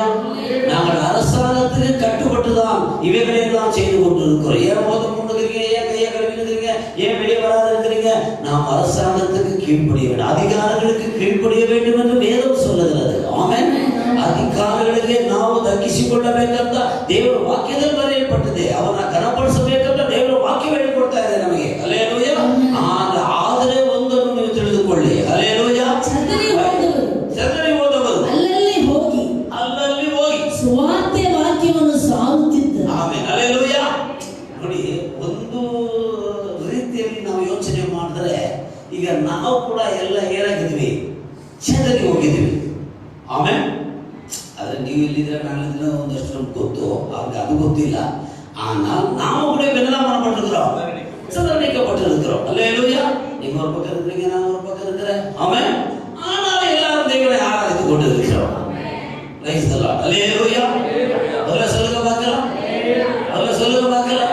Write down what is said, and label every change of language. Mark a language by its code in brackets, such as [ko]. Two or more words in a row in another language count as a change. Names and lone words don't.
[ta] நாங்கள் அரசாங்கத்துக்கு கட்டுப்பட்டுதான் இவைகளை எல்லாம் செய்து கொண்டிருக்கிறோம். ஏன் மோதம் கொண்டிருக்கிறீங்க, ஏன் கையை கழுவிக்கிறீங்க, ஏன் வெளியே வராது இருக்கிறீங்க? நாம் அரசாங்கத்துக்கு கீழ்ப்படிய வேண்டும், அதிகாரிகளுக்கு கீழ்ப்படிய வேண்டும் என்று வேதம் சொல்லுகிறது. ஆமென். [kn] அதிகாரிಗಳಿಗೆ ನಾವು ದಕ್ಕಿಸಿಕೊಳ್ಳಬೇಕಂತ ದೇವರ ವಾಕ್ಯದಲ್ಲಿ ಬರೆಯಲ್ಪಟ್ಟಿದೆ. ಅವನ ಘನಪಡಿಸಬೇಕಂತ ದೇವರ ವಾಕ್ಯ ಹೇಳಿಕೊಡ್ತಾ ಇದೆ ನಮಗೆ. ಹಲ್ಲೆಲೂಯಾ. ಆದರೆ ಒಂದನ್ನು ನೀವು ತಿಳಿದುಕೊಳ್ಳಿ. ಹಲ್ಲೆಲೂಯಾ. ಚದರಿ ಹೋದವರು ಅಲ್ಲಲ್ಲಿ ಹೋಗಿ ಸುವಾರ್ತೆ ವಾಕ್ಯವನ್ನು ಸಾರುತ್ತಿದ್ದರು. ಆಮೆನ್. ಹಲ್ಲೆಲೂಯಾ. ನೋಡಿ, ಒಂದು ರೀತಿಯಲ್ಲಿ ನಾವು ಯೋಚನೆ ಮಾಡಿದ್ರೆ ಈಗ ನಾವು ಕೂಡ ಎಲ್ಲ ಏನಾಗಿದ್ವಿ, ಚದರಿ ಹೋಗಿದ್ವಿ. ಆಮೆನ್. ಆದರೆ ನೀವು ಇಲ್ಲಿದ್ರೆ ನಾನಿದ್ರೆ ಒಂದಷ್ಟು ನಮ್ಗೆ ಗೊತ್ತು, ಅವ್ರಿಗೆ ಅದು ಗೊತ್ತಿಲ್ಲ. [ta] ஆனால் நாம கூட என்னதான் பண்ணப்பட்டிருக்கிறோம்? சிதறடிக்கப்பட்டிருக்கிறோம். அல்லேலூயா. நீங்க ஒரு பக்கம் இருக்கிறீங்க, நான் ஒரு பக்கம் இருக்கிறேன். ஆமென். ஆனாலும் எல்லாரும் தேவனை ஆராதித்துக் கொண்டு இருக்கிறோம். [en] Praise the Lord. [ta] அல்லேலூயா. அவரை சொல்லுங்க பார்க்கலாம். அவரை சொல்லுங்க பார்க்கலாம்.